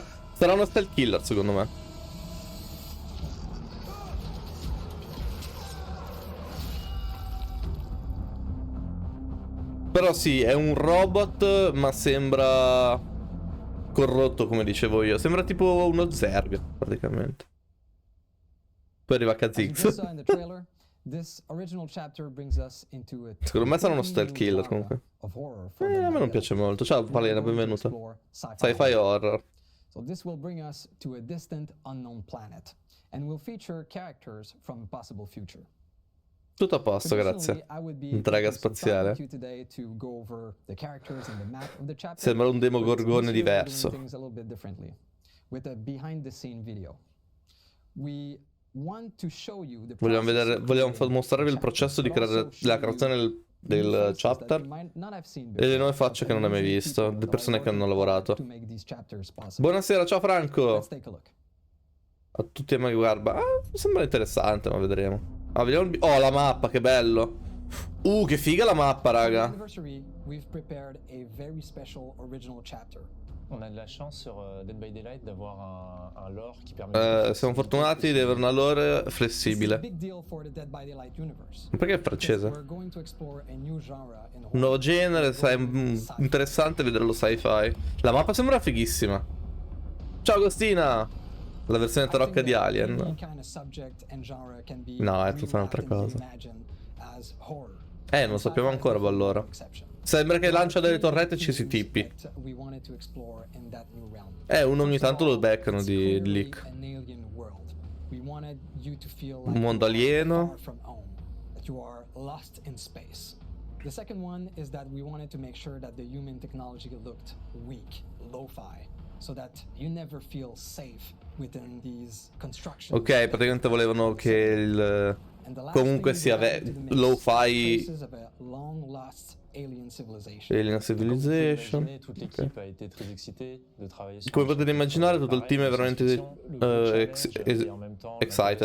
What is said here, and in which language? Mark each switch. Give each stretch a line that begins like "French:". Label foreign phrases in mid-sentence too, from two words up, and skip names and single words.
Italian: Sarà uno
English: stealth killer
Italian: secondo me. Però sì, è un robot, ma sembra corrotto, come dicevo io. Sembra tipo uno Zerg, praticamente. Poi arriva Kha'Zix. Secondo me sarà uno
English: stealth killer,
Italian: comunque. A me non piace molto. Ciao, Palena, benvenuta.
English: Sci-fi horror. So this will bring us to a distant unknown planet and will feature characters from a possible future.
Italian: Tutto a posto, grazie. Intraga spaziale. Sembra un demogorgone diverso. Vogliamo mostrarvi il processo di la creazione del chapter e le nuove facce che non hai mai visto, le persone che hanno lavorato. Buonasera, ciao Franco. A tutti e mai guarda. Sembra interessante, ma vedremo. Ah, vediamo oh, la mappa, che bello. Che figa la mappa, raga.
French: On a de la chance sur Dead by Daylight d'avoir un lore qui permet
Italian: siamo fortunati di avere una lore flessibile. Perché è francese? Un nuovo genere, interessante vederlo sci-fi. La mappa sembra fighissima. Ciao Agostina! La versione tarocca di Alien. No, è tutta un'altra cosa. Non lo sappiamo ancora allora. Sembra che lancia delle torrette e ci si tippi. Uno ogni tanto lo beccano di leak. Un mondo alieno.
English: The second one is that we wanted to make sure that the human technology looked weak, lo-fi, so that you never feel safe within these constructions.
Italian: Ok, praticamente volevano che il comunque sia lo-fi.
English: Alien Civilization.
Italian: Come potete immaginare, tutto il team è veramente excited.